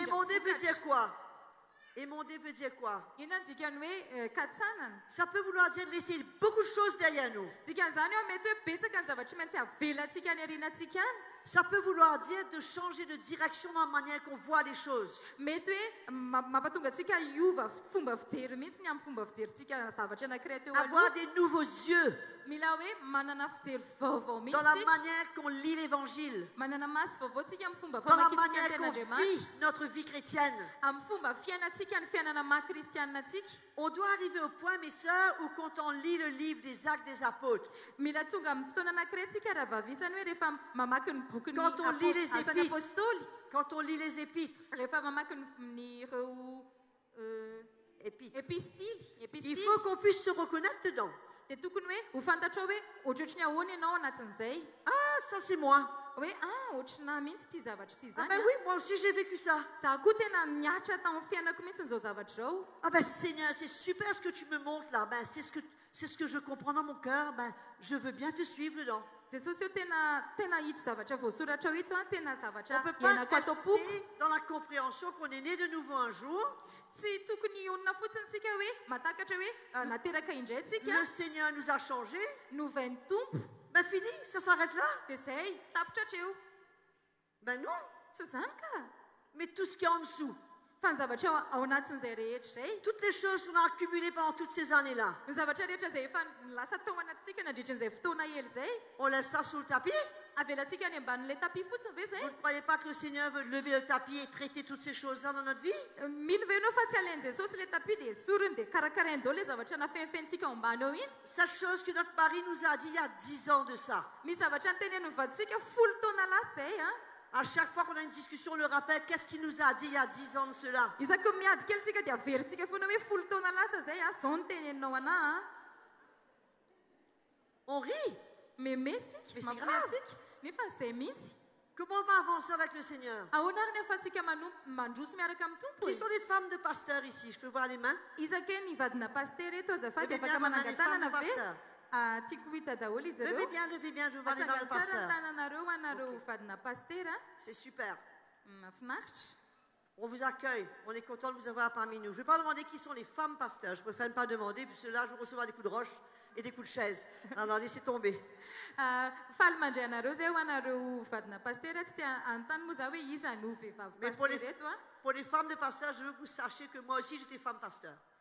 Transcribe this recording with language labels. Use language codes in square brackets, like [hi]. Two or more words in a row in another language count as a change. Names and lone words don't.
[fr] Émonder veut [mg] vokatra. [fr] dire quoi? Émonder veut dire quoi? [mg] Inona ny dikany hoe katsanana? [fr] Ça peut vouloir dire laisser beaucoup de choses derrière nous. [mg] Dikan'izany eo mety hoe betsaka ny zavatra mantsy avelantsika ny aorianantsika any. [fr] Ça peut vouloir dire de changer de direction dans la manière qu'on voit les choses. [mg] Mety hoe mampatonga antsika hiova fomba fijery mihitsy ny amin'ny fomba fijeryntsika zavatra anankiray teo [fr] Avoir [mg] aloha. [fr] des nouveaux yeux [mg] Mila hoe manana fijery vaovao [fr] dans la [mg] mihitsy. [fr] manière qu'on lit l'évangile, [mg] Manana maso vaovao tsika amin'ny fomba [fr] dans la [mg] famakitika ny [fr] manière qu'on [mg] ten'Andriamanitra. [fr] vit notre vie chrétienne. [mg] Amin'ny fomba fiainantsika ny fiainana maha-kristianina antsika. [fr] On doit arriver au point, mes sœurs, où quand on lit le livre des Actes des Apôtres, [mg] Mila tonga amin'ny fotoana anankiray tsika raha vavisany hoe rehefa mamaky ny boky ny [fr] Quand on lit les [mg] asan'ny [fr] épîtres. [mg] apôstôly. [fr] quand on lit les épîtres, [mg] Rehefa mamaky ny ireo epistily. [fr] il faut qu'on puisse se reconnaître dedans. [mg] Dia tokony hoe ho fantatra hoe ohatrohatrany ahoana ianao anatin'izay. [fr] Ah, ça c'est moi. [mg] Hoe ohatrana mihitsy ity zavatra ity [fr] Ah [mg] zany. [fr] ben oui, moi aussi j'ai vécu ça. [mg] Za koa tena niatra tamin'ny fiainako mihitsy n'izao zavatra zao. [fr] Ah ben Seigneur, c'est super ce que tu me montres là. Ben, c'est ce que je comprends dans mon cœur. Ben, je veux bien te suivre dedans. [mg] Jesosy io tena hito zavatra voasoratra ito tena [fr] On [mg] zavatra [fr] ne peut pas [mg] iainako atao poko. [fr] rester dans la compréhension qu'on est né de nouveau un jour. [mg] Tsy tokony onona fotsiny tsika hoe matakatra hoe nateraka indray tsika [fr] Le Seigneur nous a changés. [mg] novain'ny tompo [fr] Ben fini, ça s'arrête là. [mg] dia zay tapitra hatreo. [fr] Ben non. [mg] Tsy zany ka. [fr] Mais tout ce qui est en dessous, [mg] Fa ny zavatra ao anatin'izay rehetra zay. [fr] toutes les choses qu'on a accumulées pendant toutes ces années-là, [mg] Ny zavatra rehetra zay efa lasa tao anatintsika nandritran'izay fotoana hely zay. [fr] on laisse ça sous le tapis. [mg] Avelantsika any ambanin'ilay tapis fotsiny ve [fr] Vous [mg] zay? [fr] ne croyez pas que le Seigneur veut lever le tapis et traiter toutes ces choses-là dans notre vie? [mg] Mino ve ianao fa tsy alain'i Jesosy ilay tapis dia esoriny dia karakarainy daholo ilay zavatra nafenifenitsika ao ambany ao iny. [fr] Cette chose que notre mari nous a dit il y a 10 ans de ça. [mg] Misy zavatra nyteneniny vaditsika folo taona lasa zay a. [fr] À chaque fois qu'on a une discussion, on le rappelle, qu'est-ce qu'il nous a dit il y a 10 ans de cela? [mg] Isaky miady kely tsika dia averintsika foana hoe folo taona lasa zay a. Zao ny teneninao anahy a. [fr] On rit. [mg] Memetsika, [fr] Mais c'est [mg] mampinatsika. Nefa zay mihitsy. [fr] Comment on va avancer avec le Seigneur? [mg] Ahoana ary ny ahafahantsika mandroso miaraka amin'ny tompo [fr] Qui [mg] e? [fr] sont les femmes de pasteurs ici? Je peux voir les mains? [mg] Isaky ny vadina paster eto azafady [fr] Levez bien [mg] afaka [fr] vos mains, les [mg] manangan-tanana [fr] femmes de [mg] ve? [fr] pasteur. [mg] Tiako hita daholo izy [fr] Levez [mg] ireo. [fr] bien, je veux voir les mains de [mg] Atsangana tsara [fr] pasteur. [mg] ny tananareo anareo vadina paster a. [fr] C'est super. [mg] Mahafinaritra. [fr] On vous accueille, on est content de vous avoir parmi nous. Je ne vais pas demander qui sont les femmes pasteurs, je préfère ne pas demander, puisque là, je vais recevoir des coups de roche et des coups de chaise. Alors, laissez tomber. Mais pour les femmes de pasteurs, je veux que vous sachiez que moi aussi, j'étais femme pasteur.